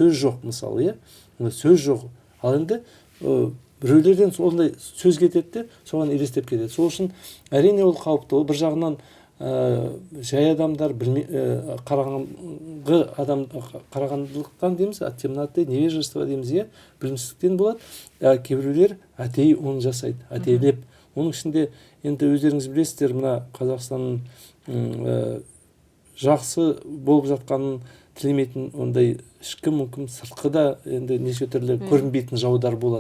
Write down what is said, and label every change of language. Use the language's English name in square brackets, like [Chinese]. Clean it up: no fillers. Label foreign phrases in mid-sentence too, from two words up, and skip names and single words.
[Kazakh] Ондай бір сөз жоқ мысалы, сөз жоқ. Ал енді біреулерден сондай сөз кетеді де соған елестеп кетеді. Сол үшін әрине ол қауіпті. Ол бір жағынан жай адамдар қарағандылықтан дейміз, [Russian] от темноты, невежество [Kazakh] дейміз, білімсіздіктен болады. Кейбіреулер әдейі оны жасайды, әдейілеп. Оның ішінде енді өздеріңіз білесіздер, мына Қазақстанның жақсы болып жатқанын тілемейтін ондай ішкі мүмкін сыртқы да енді неше түрлі көрінбейтін жаулар болады.